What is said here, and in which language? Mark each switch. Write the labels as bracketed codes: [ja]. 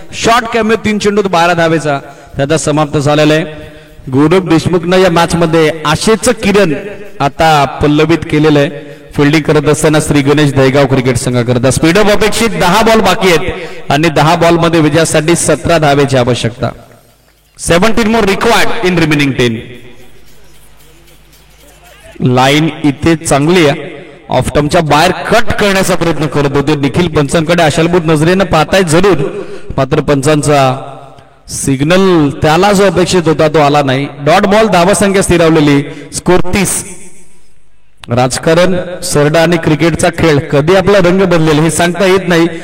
[mr] Short camera 3 चेंडू 12 धावेचा त्याचा समाप्त झालेला आहे. गौरव देशमुखनं या मॅच मध्ये आशेचं किरण आता पल्लवित केलेलं आहे. फिल्डिंग करत असताना श्री गणेश दहेगाव क्रिकेट संघाकरता स्पीडअप अपेक्षित 10 बॉल बाकी आहेत आणि 10 बॉल मध्ये विजयासाठी 17 धावेची आवश्यकता. [en] 17 more required in remaining 10. [mr] Line इथे चांगली आहे. ऑफ टर्मच्या बाहेर कट करण्याचा प्रयत्न करत होते निखिल. पंचांकडे आशालभूत नजरेनं पाहताय जरूर, मात्र पंचांचा सिग्नल त्याला जो अपेक्षित होता तो आला नाही. डॉट बॉल धावा संख्या स्थिरावलेली. स्कोर 30. राजकारण सरडा आणि क्रिकेटचा खेळ कधी आपला रंग बदलेल हे सांगता येत नाही.